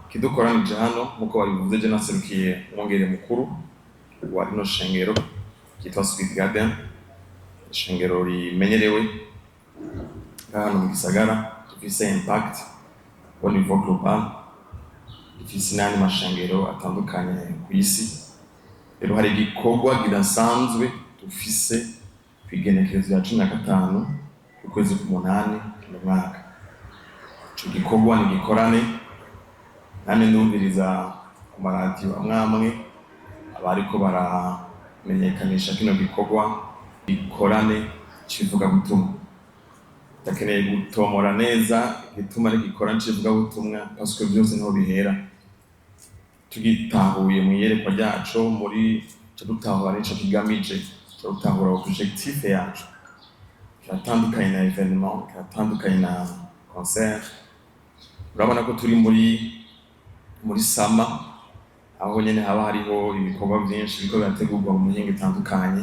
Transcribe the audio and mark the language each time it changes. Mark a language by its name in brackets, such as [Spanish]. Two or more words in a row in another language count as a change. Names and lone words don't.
[Rundi] kidukoranije hano nkuko babivuze je naserukiye umwongere mukuru wa rino shengero kitwa Sweet Garden, ishengero rimenyerewe hano mu gisagara, rifise [French] impact au niveau global, [Rundi] rifise n'andi mashengero atandukanye ku isi. Rero hari igikorwa kidasanzwe dufise kwigenekerezo ya 15 ukwezi k'umunani mu mwaka. Ico gikorwa ni igikorane, nane ndumviriza ku maradiyo amwe abariko baramenyekanisha kino gikorwa igikorane civuga butumwa. Ndakeneye gutomora neza igituma ari igikorane civuga butumwa [French] parce que [Rundi] byose niho bihera. Tugitahuye mu iyerekwa ryacu muri cyo dutahura n'ico kigamije, cyo dutahura objectif yacu. Kiratandukanye na evenement, kiratandukanye na concert. Urabona ko turi muri sama, aho nyene haba hariho ibikorwa byinshi biko birategurwa mu mihingo itandukanye.